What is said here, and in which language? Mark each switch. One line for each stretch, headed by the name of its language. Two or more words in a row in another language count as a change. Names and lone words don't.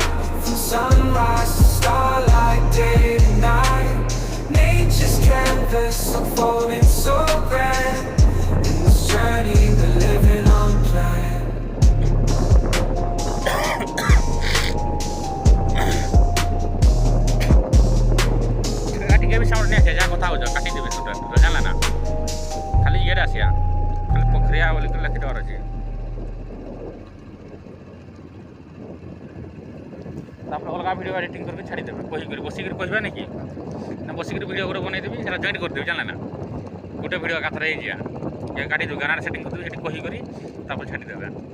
English: From sunrise to starlight, day to night. Nature's canvas unfolding so grand. In this journey, we're living unplanned.
Odia: ଟିକେ ବି ସାଉଣ୍ଡ ନେଇ ଆସିବା ଯାହା କଥା ହଉଛ କାଟିଦେବେ ସୁଟା ଜାଣିଲା ନା ଖାଲି ଇଏରେ ଆସିବା ଖାଲି ପୋଖରିଆ ବୋଲି ଲେଖିଦେବାର ଅଛି ତାପରେ ଅଲଗା
English: video editing
Odia: କରିକି ଛାଡ଼ିଦେବେ କହିକରି ବସିକିରି କହିବା ନାଇଁ କି ନା ବସିକିରି ଭିଡ଼ିଓ ଗୋଟେ ବନେଇଦେବି ସେଟା ଜଏଣ୍ଟ କରିଦେବି ଜାଣିଲା ନା ଗୋଟେ ଭିଡ଼ିଓ ଏକାଥରେ ହେଇଯିବା କାଟିଦେବି ଗାନାରେ ସେଟିଂ କରିଦେବି ସେଠି କହିକରି ତାପରେ ଛାଡ଼ିଦେବେ